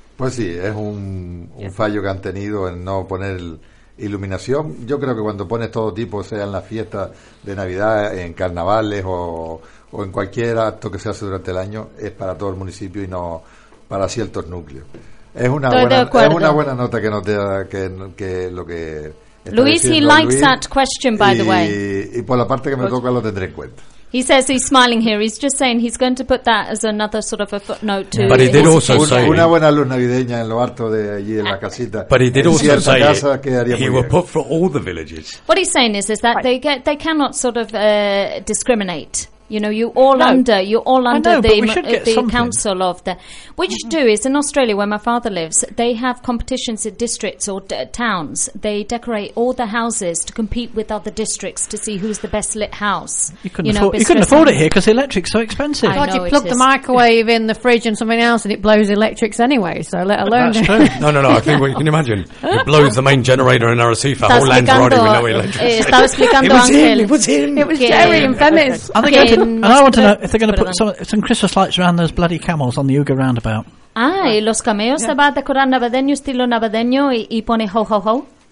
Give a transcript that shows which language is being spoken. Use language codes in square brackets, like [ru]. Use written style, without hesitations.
[es] Pues sí, es un fallo que han tenido en no poner iluminación. Yo creo que cuando pones todo tipo, sea en las fiestas de Navidad, en carnavales o en cualquier acto que se hace durante el año, es para todo el municipio y no para ciertos núcleos. Es una buena nota que nos da que lo que [en] Luis, he likes Luis, that question, by the way. [es] Y por la parte que me toca lo tendré en cuenta. [en] He says he's smiling here. He's just saying he's going to put that as another sort of a footnote to. But he did also say [es] una buena luz navideña en lo alto de allí en la casita. [en] But he did also say he will put for all the villages. What he's saying is that they cannot sort of discriminate. You know, you're all under the council of the, which mm-hmm. you do is in Australia where my father lives. They have competitions in districts or towns. They decorate all the houses to compete with other districts to see who's the best lit house. You couldn't afford it here because electric's so expensive. God, you plug the microwave in the fridge and something else, and it blows electrics anyway. So let alone that's true. No. I think we can imagine it blows the main generator in Arrecife. Whole land already with no electricity. [es] Estaba explicando [en] Angel. It was him. It was Jerry and Femis. And I want to know if they're going to put some Christmas lights around those bloody camels on the Uga roundabout. [es] Ah, y los camellos se va a decorar navideño, estilo navideño, y pone ho, ho, ho.